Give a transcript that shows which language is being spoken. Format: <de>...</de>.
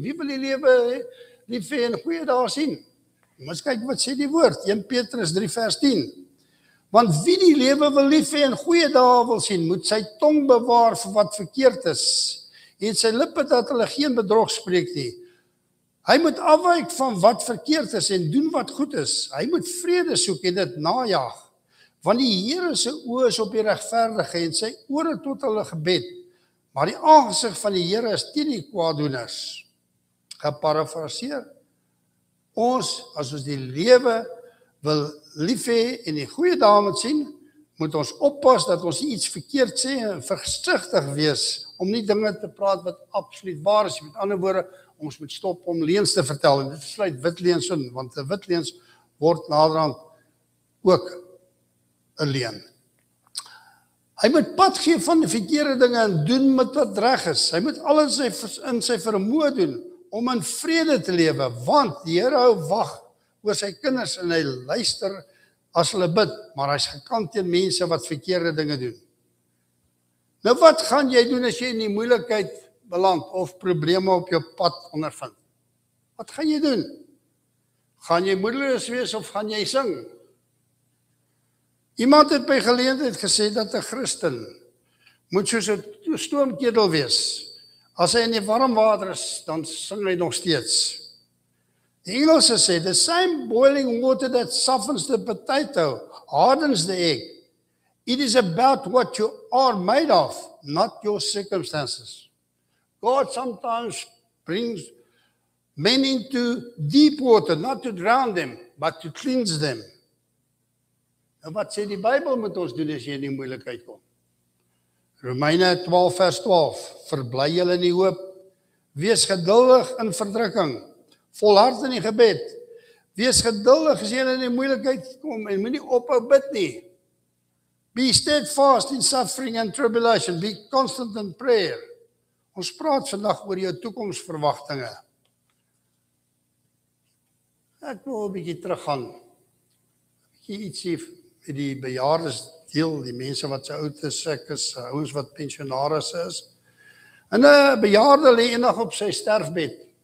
<af>Wie wil die lewe lief hê en goeie dae sien? Ons kyk wat sê die woord, 1 Petrus 3 vers 10. Want wie die lewe wil lief hê en goeie dae wil sien, moet sy tong bewaar vir wat verkeerd is, en sy lippe dat hulle geen bedrog spreek nie. Hy moet afwyk van wat verkeerd is en doen wat goed is. Hy moet vrede soek en dit najag. Want die Here se oë is op die regverdige en sy ore tot hulle gebed. Maar die aangesig van die Here is teen die kwaaddoeners. Geparafraseer. Ons, as ons die lewe wil lief hê en die goeie dae moet sien, moet ons oppas dat ons nie iets verkeerd sê en versigtig wees om nie dinge te praat wat absoluut waar is. Met ander woorde, ons moet stop om leuns te vertel en dit sluit wit leuns in, want 'n wit leuns word naderhand ook 'n leuen. Hy moet pad gee van die verkeerde dinge en doen met wat reg is. Hy moet alles in sy vermoë doen om in vrede te lewe, want die Here hou wag oor sy kinders en hy luister as hulle bid, maar hy's gekant teen mense wat verkeerde dinge doen. Nou wat gaan jy doen as jy in die moeilikheid beland of probleme op jou pad ondervind? Wat gaan jy doen? Gaan jy moedeloos wees of gaan jy sing? Iemand het by geleentheid gesê dat 'n Christen moet soos 'n stoomketel wees. As hy in die warm water is, dan sing hy nog steeds. Die Engelse sê,</af> <en>the same boiling water that softens the potato, hardens the egg. It is about what you are made of, not your circumstances. God sometimes brings men into deep water, not to drown them, but to cleanse them.</en> <af>En wat sê die Bybel moet ons doen as jy in die moeilikheid kom? Romeine 12 vers 12, verbly julle in die hoop, wees geduldig in verdrukking, volhard in die gebed, wees geduldig as jy in die moeilikheid kom en moenie ophou bid nie.</af> <en>Be steadfast in suffering and tribulation, be constant in prayer.</en> <af>Ons praat vandag oor jou toekomsverwagtinge. Ek wil 'n bietjie teruggaan. 'n Bietjie ietsie met die bejaardes deel, die mense wat se oud is, ek is ouens wat pensionaris is. En 'n bejaarde lê eendag op sy sterfbed.</af>